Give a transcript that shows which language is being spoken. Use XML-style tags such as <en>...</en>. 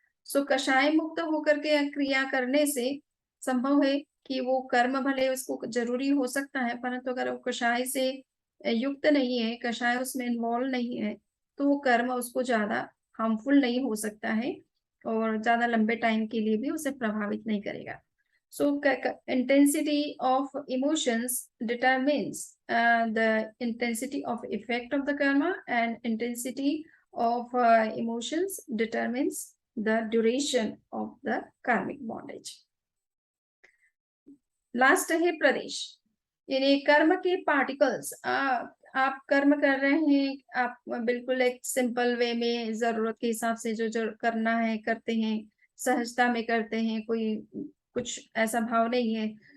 <hi>सो कषाय मुक्त होकर के क्रिया करने से संभव है कि वो कर्म भले उसको जरूरी हो सकता है, परंतु अगर वो कषाय से युक्त नहीं है, कषाय उसमें इन्वॉल्व नहीं है, तो वो कर्म उसको ज्यादा हार्मफुल नहीं हो सकता है और ज्यादा लंबे टाइम के लिए भी उसे प्रभावित नहीं करेगा।</hi> <en>So intensity of emotions determines the intensity of effect of the karma, and intensity of emotions determines the duration of the karmic bondage.</en> <hi>Last है प्रदेश, यानी कर्म के पार्टिकल्स। आप कर्म कर रहे हैं, आप बिल्कुल एक सिंपल वे में जरूरत के हिसाब से जो जो करना है करते हैं, सहजता में करते हैं, कोई कुछ ऐसा भाव नहीं है।</hi>